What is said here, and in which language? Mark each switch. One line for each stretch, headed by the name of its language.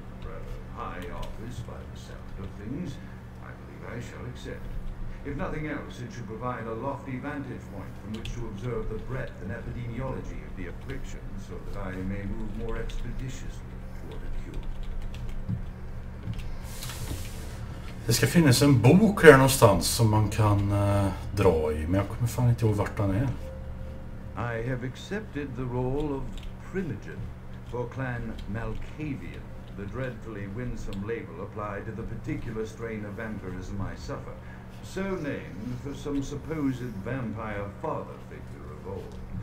English: A rather high office by the sound of things. I believe I shall accept. If nothing else, it should provide a lofty vantage point from which to observe the breadth and epidemiology of the affliction, so that I may move more expeditiously toward a cure.
Swedish: Det ska finnas en bok här någonstans som man kan dra i, men jag kommer fan inte ihåg vart den är.
English: I have accepted the role of Primogen for Clan Malkavian, the dreadfully winsome label applied to the particular strain of vampirism I suffer, so named for some supposed vampire father figure of old.